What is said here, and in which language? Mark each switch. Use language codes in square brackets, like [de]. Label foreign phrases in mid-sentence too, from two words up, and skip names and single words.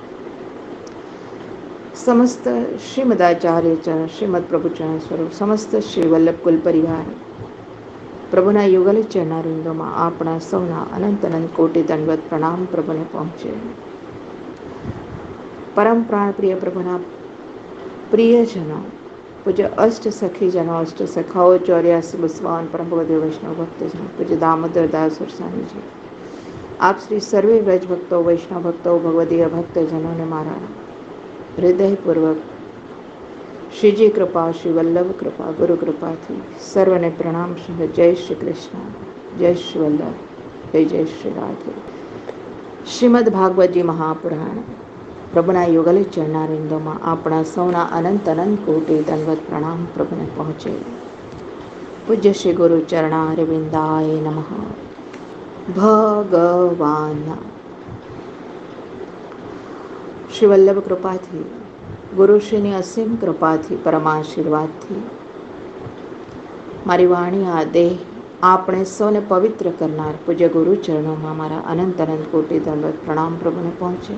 [gu] સમસ્ત શ્રીમદાચાર્ય ચરણ શ્રીમદ પ્રભુચરણ સ્વરૂપ સમસ્ત શ્રી વલ્લભ કુલ પરિવાર પ્રભુના યુગલ ચરણારિંદમાં આપણા સૌના અનંત અનંત કોટી દંડવત પ્રણામ પ્રભુને પહોંચે। પરમ પ્રાણ પ્રિય પ્રભુના પ્રિયજનો પૂજ્ય અષ્ટ સખી જનો અષ્ટ સખાઓ 84 બસવાન પરમ ભગવદેવ વૈષ્ણવ ભક્તજન પૂજ્ય દામોદર દાસ સરસાની જી આપ શ્રી સર્વે વ્રજ ભક્તો વૈષ્ણવ ભક્તો ભગવદીય ભક્તજનોને મારા હૃદયપૂર્વક શ્રીજી કૃપા શ્રી વલ્લભ કૃપા ગુરુ કૃપાથી સર્વને પ્રણામ શ્રી જય શ્રી કૃષ્ણ જય શ્રી વલ્લભ જય શ્રી રાધે। श्रीमद भागवत जी महापुराण પ્રભુના યુગલ ચરણારિંદોમાં આપણા સૌના અનંત અનંત કોટી દંડવત પ્રણામ પ્રભુને પહોંચે। પૂજ્ય શ્રી ગુરુ ચરણારવિંદાય નમઃ। ભગવાન શ્રી વલ્લભ કૃપાથી ગુરુશ્રીની અસીમ કૃપાથી પરમાશીર્વાદથી મારી વાણી આ દેહ આપણે સૌને પવિત્ર કરનાર પૂજ્ય ગુરુ ચરણોમાં મારા અનંત અનંત કોટી દંડવત પ્રણામ પ્રભુને પહોંચે।